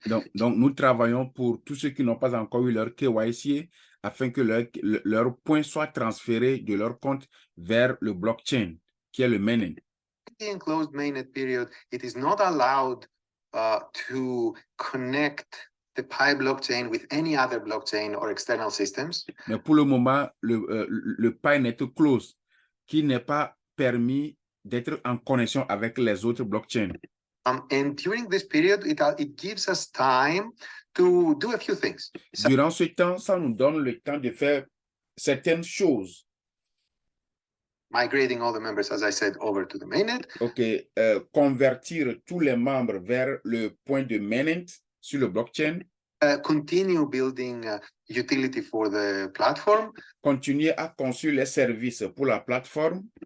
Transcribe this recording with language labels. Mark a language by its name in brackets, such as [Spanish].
[French] Donc, nous travaillons pour tous ceux qui n'ont pas encore eu leur KYC afin que leur points soient transférés de leur compte vers le blockchain, qui est le mainnet. [English] The enclosed mainnet period, it is not allowed to connect the Pi blockchain with any other blockchain or external systems. [French] Mais pour le moment, le Pi Net Close, qui n'est pas permis d'être en connexion avec les autres blockchains. [English] And during this period, it gives us time to do a few things. [French] Durant ce temps, ça nous donne le temps de faire certaines choses. [English] Migrating all the members, as I said, over to the mainnet. [French] Ok, convertir tous les membres vers le point de mainnet sur le blockchain. [English] Continue building utility for the platform. [French] Continuer à construire les services pour la plateforme.